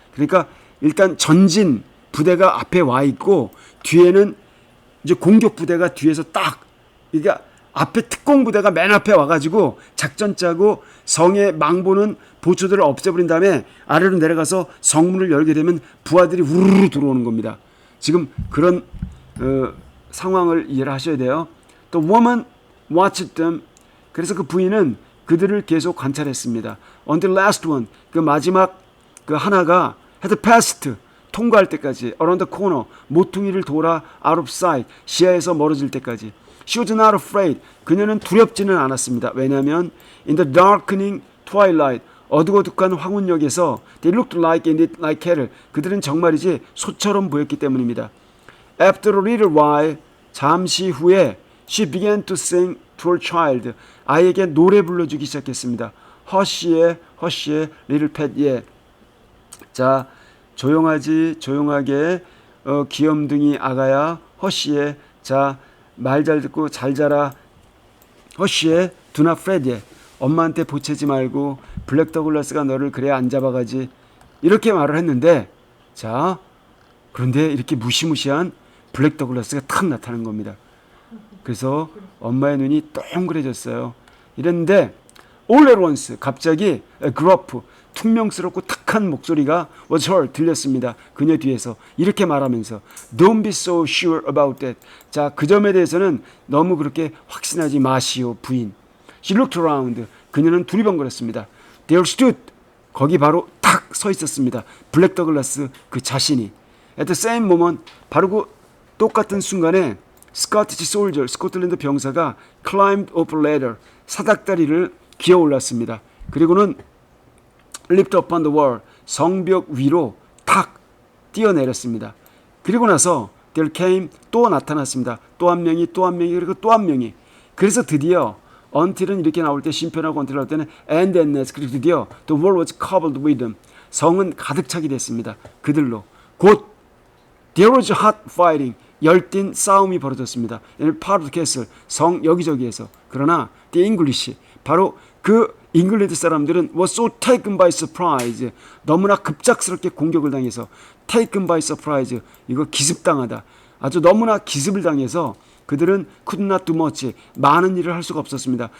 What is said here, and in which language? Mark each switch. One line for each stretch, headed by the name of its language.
Korean: 그러니까 일단 전진 부대가 앞에 와 있고 뒤에는 이제 공격 부대가 뒤에서 딱 그러니까 앞에 특공 부대가 맨 앞에 와가지고 작전 짜고 성의 망보는 보초들을 없애버린 다음에 아래로 내려가서 성문을 열게 되면 부하들이 우르르 들어오는 겁니다. 지금 그런 상황을 이해를 하셔야 돼요.
English: 또 woman watched them.
Korean: 그래서 그 부인은 그들을 계속 관찰했습니다.
English: Until last one.
Korean: 그 마지막 그 하나가
English: had passed.
Korean: 통과할 때까지
English: around the corner.
Korean: 모퉁이를 돌아
English: out of sight.
Korean: 시야에서 멀어질 때까지.
English: She was not afraid.
Korean: 그녀는 두렵지는 않았습니다. 왜냐하면
English: in the darkening twilight.
Korean: 어둑어둑한 황혼역에서
English: they looked like cattle.
Korean: 그들은 정말이지 소처럼 보였기 때문입니다.
English: After a little while.
Korean: 잠시 후에
English: she began to sing to her child.
Korean: 아이에게 노래 불러주기 시작했습니다.
English: 허쉬의 little pet.
Korean: 예. 자, 조용하게 귀염둥이 아가야 허쉬의 자 말 잘 듣고 잘 자라 허쉬의
English: do not fret.
Korean: 예. 엄마한테 보채지 말고 블랙 더글라스가 너를 그래 안 잡아가지 이렇게 말을 했는데 자 그런데 이렇게 무시무시한 블랙 더글라스가 탁 나타난 겁니다. 그래서 엄마의 눈이 동그래졌어요. 이랬는데
English: all at once
Korean: 갑자기 gruff 퉁명스럽고 탁한 목소리가
English: was heard
Korean: 들렸습니다. 그녀 뒤에서 이렇게 말하면서
English: Don't be so sure about that.
Korean: 자, 그 점에 대해서는 너무 그렇게 확신하지 마시오 부인.
English: She looked around.
Korean: 그녀는 두리번거렸습니다.
English: There stood.
Korean: 거기 바로 탁 서 있었습니다. 블랙 더글라스 그 자신이.
English: At the same moment
Korean: 바로 그 똑같은 순간에
English: Scottish soldier
Korean: 스코틀랜드 병사가
English: climbed up a ladder
Korean: 사닥다리를 기어 올랐습니다. 그리고는
English: leaped upon the wall
Korean: 성벽 위로 탁 뛰어내렸습니다. 그리고 나서
English: there came
Korean: 또 나타났습니다. 또 한 명이 그리고 또 한 명이. 그래서 드디어 until은 이렇게 나올 때 심편하고 until 나올 때는
English: and as
Korean: 그리고 드디어
English: the wall was covered with them
Korean: 성은 가득 차게 됐습니다. 그들로 곧
English: there was hot fighting
Korean: 열띤 싸움이 벌어졌습니다.
English: part of the castle
Korean: 성 여기저기에서. 그러나
English: the English
Korean: 바로 그 잉글랜드 사람들은
English: was so taken by surprise
Korean: 너무나 급작스럽게 공격을 당해서
English: taken by surprise
Korean: 이거 기습당하다 아주 너무나 기습을 당해서 그들은
English: could not do much
Korean: 많은 일을 할 수가 없었습니다.